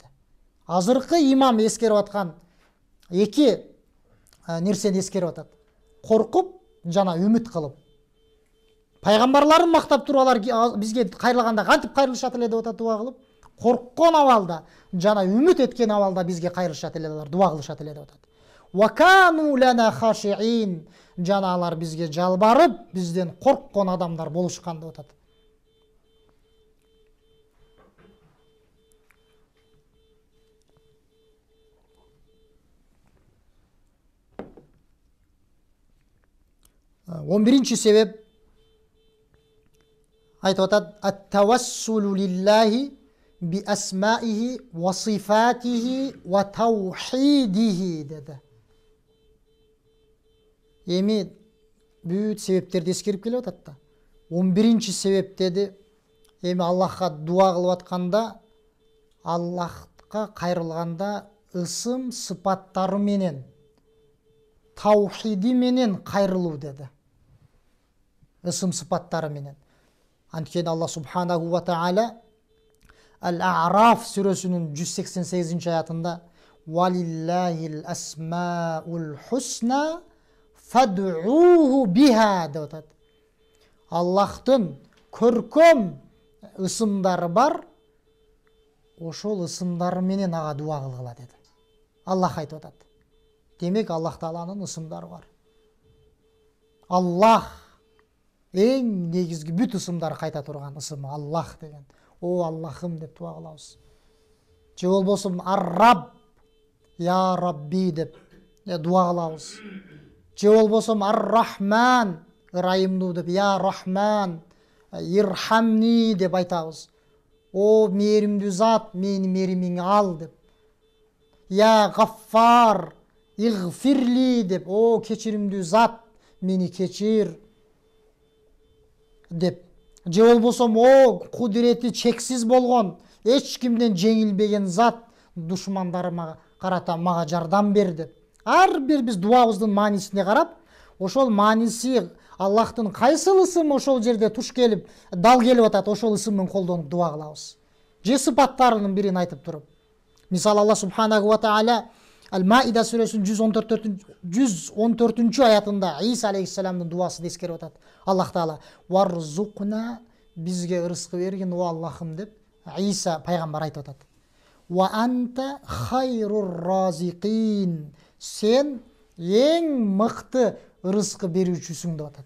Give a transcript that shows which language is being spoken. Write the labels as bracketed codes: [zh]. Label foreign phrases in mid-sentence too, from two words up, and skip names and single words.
[ky] Азыркы имам эскерип аткан эки нерсени эскерип атат. Коркуп жана үмүт кылып. Пайгамбарларын мактап туруп алар бизге кайрылганда кантип кайрылышат эле деп атат дуа кылып. Корккон абалда жана үмүт эткен абалда бизге кайрылышат эле, алар дуа кылышат эле деп атат. [ar] وكانوا لنا خاشعين [ky] жана алар бизге жалбарып, бизден корккон адамдар болушкан деп атат. Он биринчи себеп айтып атат: [ar] التوسل لله بأسمائه وصفاته وتوحيده деди. [ky] Эми бүт себептерди эскерип келип атат да. 11-чи себеп деди, эми Аллахка дуа кылып атканда, Аллахка кайрылганда ысым сыпаттары менен, таухиди менен кайрылуу деди. Ысым сыпаттары менен. Анткени Аллах [ar] سبحانه وتعالى [ky] Ал-А'раф сүрөсүнүн 188-ci аятында [ar] «ولله الأسماء الحسنى فادعوه بها» [ky] деп атат. Аллахтын көркөм ысымдары бар, ошол ысымдары менен ага дуа кылгыла деди. Аллах айтып атат. Демек Аллах Тааланын ысымдары бар. Аллах эң негизги бүт ысымдары кайта турган ысымы Аллах деген. О Аллахым деп дуа кылабыз. Же болбосо Ар-Рабб, [ar] يا ربي [ky] деп дуа кылабыз. Же болбосо Ар-Рахман, ырайымдуу деп [ar] يا رحمن ارحمني [ky] деп айтабыз. О мээримдүү зат, мени мээримиңе ал деп. [ar] يا غفار اغفر لي деп. [ky] О кечиримдүү зат, мени кечир деп. Же болбосо о кудурети чексиз болгон, эч кимден жеңилбеген зат, душмандарыма карата мага жардам бер деп. Ар бир биз дуабыздын маанисине карап, ошол мааниси Аллахтын кайсыл ысымы ошол жерде туш келип, дал келип атат, ошол ысымын колдонуп дуа кылабыз. Же сыпаттарынын бирин айтып туруп. Мисалы Аллах [ar] سبحانه وتعالى [ky] Ал-Маида сүрөсүнүн 114-cü аятында Иса алейхиссаламдын дуасын эскерип атат. Аллах Таала «Варзуқна» бизге ырыскы бергин о Аллахым деп Иса пайгамбар айтып атат. [ar] «وأنت خير الرازقين» [ky] сен эң мыкты ырыскы берүүчүсүң деп атат.